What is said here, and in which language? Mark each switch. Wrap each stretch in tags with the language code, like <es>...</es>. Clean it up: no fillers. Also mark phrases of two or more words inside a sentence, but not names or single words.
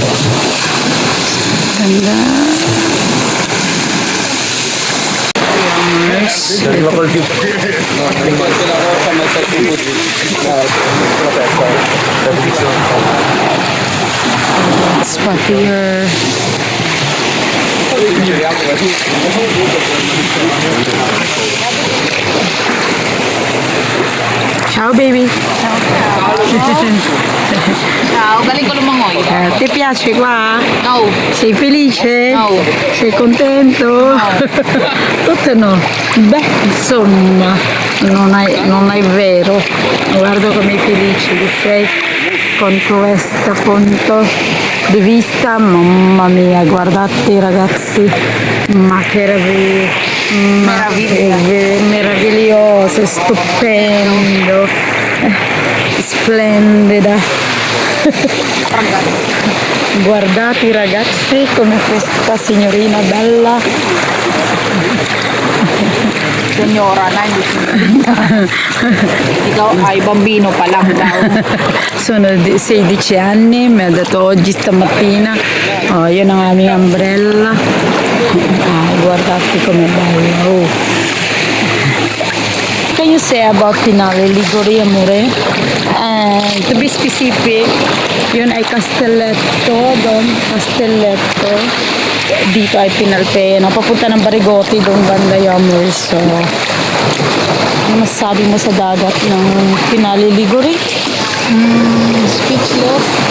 <tl>Ganda.</tl> <en>Spot here.</en> <it>Ciao baby. Ciao,</it> <tl>galing ko lumangoy.</tl> <it>Ti piace qua? No. Sei felice? No. Sei contento? Tutto no. Beh, insomma, non è vero. Guardo come felice che sei con questo punto di vista. Mamma mia, guardate ragazzi, ma che meraviglioso, stupendo, splendida. Guardate i ragazzi come questa signorina bella.</it> <tl>Senyora na, hindi signorina. Ikaw ay bambino pa lang daw.</tl> <it>Sono 16 anni, mi ha detto oggi stamattina.</it> <tl>Oh, yun ang aming umbrella.</tl> <it>Guardate com'è bella. Oh.</it> <en>Can you say about Pinale, Liguria, amore? To be specific,</en> <tl>yun ay Castelletto, doon, Castelletto. Dito ay Pinalpena. Papunta ng Barigote, doon banda Yammer. So, ano masasabi mo sa dagat ng Pinale, Liguria?</tl> <en>Speechless.</en>